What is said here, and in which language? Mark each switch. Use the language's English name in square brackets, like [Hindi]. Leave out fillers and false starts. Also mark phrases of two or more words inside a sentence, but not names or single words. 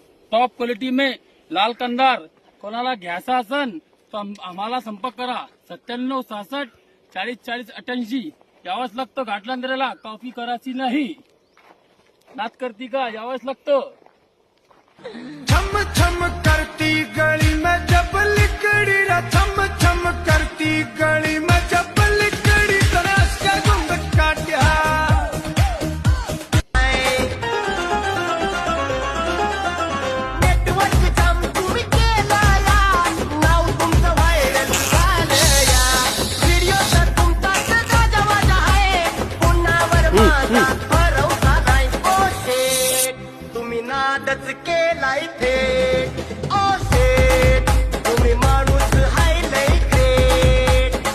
[English] top quality [Marathi] में लाल कंदार कोणाला घ्यायचा असन तर आम्हाला संपर्क करा 9766404088 यावंच लागतं घाटलांद्रेला. कॉफी करायची नाही, नात करती का यावंच लागतं. [Haryanvi] छम छम करती गली में जब लिकड़ी रा छम छम करती गली में जब लिकड़ी तरास का घुंघट काट्या [English] network jam [Marathi] तुम्ही केला या नाव तुमचं व्हायरल झालं या व्हिडिओ तर तुमचाच गाजवाजा आहे पुन्हावर माझा भरवसा नाही ओ शेट तुम्ही नादच केलाय थेट ओ शेट तुम्ही माणूस हाय लय ग्रेट.